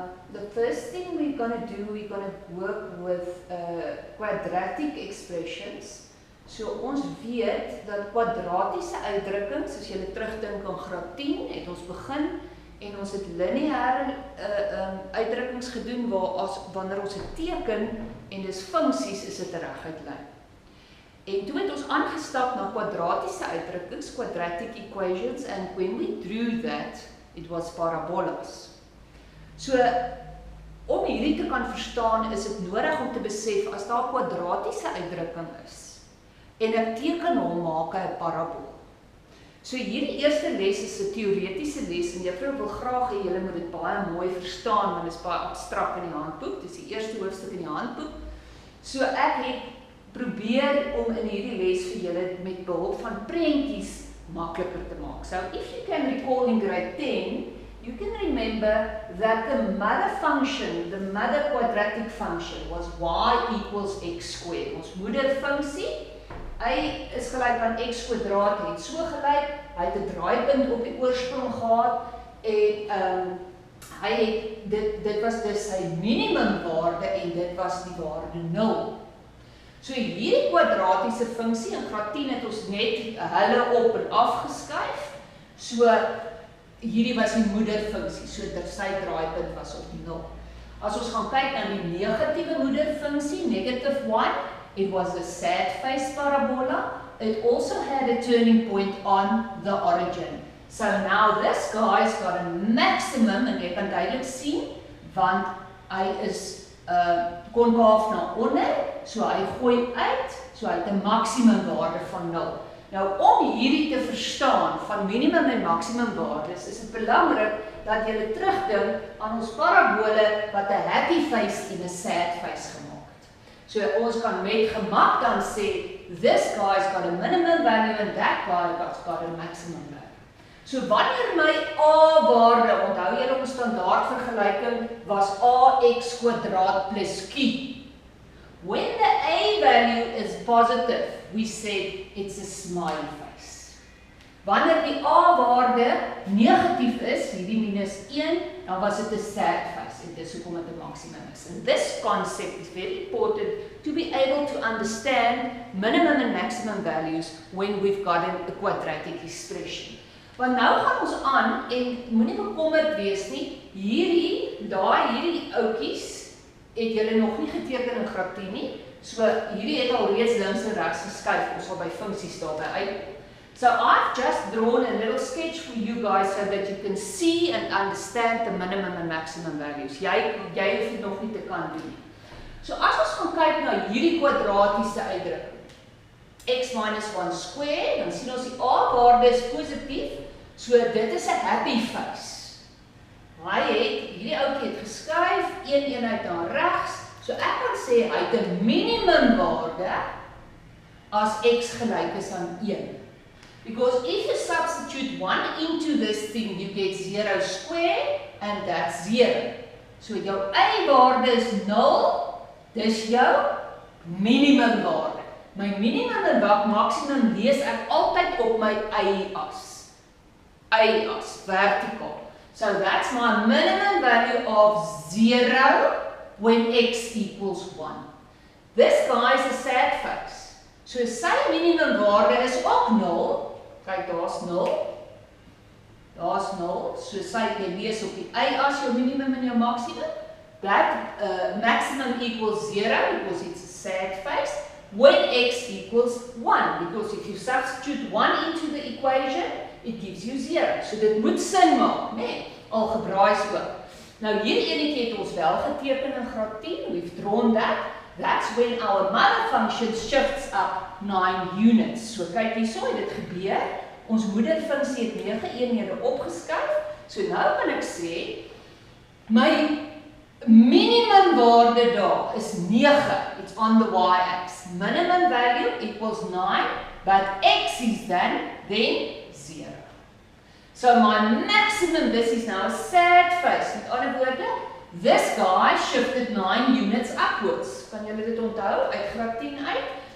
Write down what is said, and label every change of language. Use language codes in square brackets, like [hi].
[en] The first thing we're going to do, we're going to work with quadratic expressions. [af] So ons weet dat kwadratiese uitdrukkings, as jy terugdink aan graad 10, het ons begin en ons het lineêre uitdrukkings gedoen wanneer ons 'n teken en dis funksies is dit 'n reguit lyn. En toe het ons aangestap na kwadratiese uitdrukkings, [en] quadratic equations, and when we drew that, it was parabolas. [af] So, om hierdie te kan verstaan, is dit nodig om te besef, as daar 'n kwadratiese uitdrukking is, en ek teken hom maak 'n parabool. So hierdie eerste les is 'n teoretiese les, en juffrou wil graag hê julle moet dit baie mooi verstaan, want dit is baie abstrakt in die handboek, dit is die eerste hoofstuk in die handboek. So ek het probeer om in hierdie les vir julle met behulp van prentjies makliker te maak. [en] So if you can recall in grade 10, you can remember that the mother function, the mother quadratic function was y equals x squared. [af] Ons moederfunksie, y is gelyk aan x kwadraat, het so gelyk, hy het 'n draaipunt op die oorsprong gehad en hy het dit was dus sy minimumwaarde en dit was die waarde 0. So hierdie kwadratiese funksie in graad 10 het ons net hulle op en af geskuif. So hierdie was die moederfunksie, so sy draaipunt was op 0. As ons gaan kyk na die negatiewe moederfunksie, [en] negative 1, it was a sad face parabola. It also had a turning point on the origin. So now this guy's got a maximum, [af] en jy kan duidelik sien, want hy is konkaaf na onder, so hy gooi uit, so hy het 'n maksimum waarde van 0. Nou om hierdie te verstaan van minimum en maksimum waardes, is dit belangrik dat jy terugdink aan ons parabole wat 'n happy face en 'n sad face gemaak het. So ons kan met gemak dan sê, [en] this guy's got a minimum value and that guy got a maximum value. [af] So wanneer my a-waarde, onthou julle ons standaardvergelyking was ax kwadraat plus q. [en] When the a value is positive, we said it's a smiley face. [af] Wanneer die a-waarde negatief is, hierdie minus 1, dan was dit 'n sad face en dis hoekom dit 'n maksimum is. [en] And this concept is very important to be able to understand minimum and maximum values when we've got a quadratic expression. [af] Want nou gaan ons aan en moenie bekommerd wees nie, hierdie oudjies het julle nog nie geteken in graad 10 nie, so hierdie het al reeds links en regs geskuif, ons sal by funksies daarby uitkom. [en] So I've just drawn a little sketch for you guys so that you can see and understand the minimum and maximum values. [af] Jy hoef dit nog nie te kan doen. So as ons gaan kyk na hierdie kwadratiese uitdrukking, x minus 1 square, dan sien ons die a-waarde is positief, so dit is 'n happy face. Hierdie ouetjie het geskuif, een eenheid na regs, so ek kan sê hy het 'n minimumwaarde as x gelyk is aan 1. [en] Because if you substitute 1 into this thing, you get 0 square, and that's 0. [af] So jou y-waarde is 0, dis jou minimumwaarde. My minimum en maksimum lees ek altyd op my y-as. Y-as, vertikaal. [en] So that's my minimum value of 0 when x equals 1. This guy is a sad face. [af] So sy minimum waarde is ook 0. Kyk, daar's 0. Daar's 0. So jy lees op die y-as jou minimum en jou maksimum. [en] That maximum equals 0 because it's a sad face. When x equals 1, because if you substitute 1 into the equation, it gives you 0. [af] So dit moet sin maak, né? Algebraais ook. Nou hierdie enetjie het ons wel geteken in graad 10, [en] we've drawn that. That's when our mother function shifts up 9 units. [af] So kyk hierso het dit gebeur. Ons moederfunksie het 9 eenhede opgeskuif. So nou kan ek sê, my minimum waarde daar is 9. [en] It's on the y-axis. Minimum value equals 9, but x is then 0. So my maximum, this is now a sad face. [af] Met ander woorde, [en] this guy shifted 9 units upwards. [af] Kan julle dit onthou uit graad 10 uit?